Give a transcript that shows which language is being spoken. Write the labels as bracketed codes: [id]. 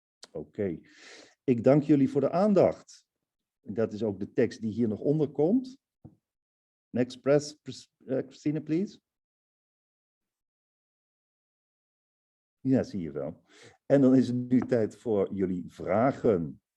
[nl] Oké. Ik dank jullie voor de aandacht. En dat is ook de tekst die hier nog onder komt. [en] Next press, Christine, please. [nl] Ja, zie je wel. En dan is het nu tijd voor jullie vragen.